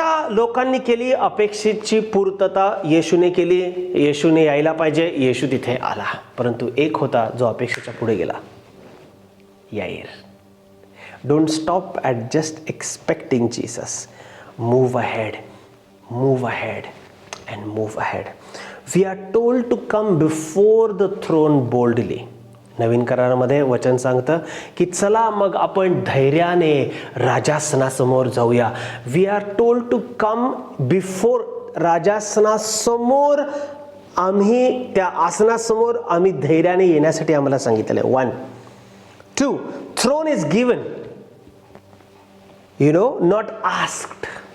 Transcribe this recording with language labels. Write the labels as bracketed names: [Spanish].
[Marathi] लोकांनी केली, अपेक्षेची पूर्तता येशूने केली. येशूने यायला पाहिजे, येशू तिथे आला. परंतु एक होता जो अपेक्षेच्या पुढे गेला, याईर. [English] Don't stop at just expecting Jesus. Move ahead, move ahead and move ahead. We are told to come before the throne boldly, [Marathi] नवीन करारामध्ये वचन सांगतं की चला मग आपण धैर्याने राजासनासमोर जाऊया. [English] we are told to come before [Marathi] राजासनासमोर. आम्ही त्या आसनासमोर आम्ही धैर्याने येण्यासाठी आम्हाला सांगितलेलं आहे. [English] 1 2 throne is given, not asked.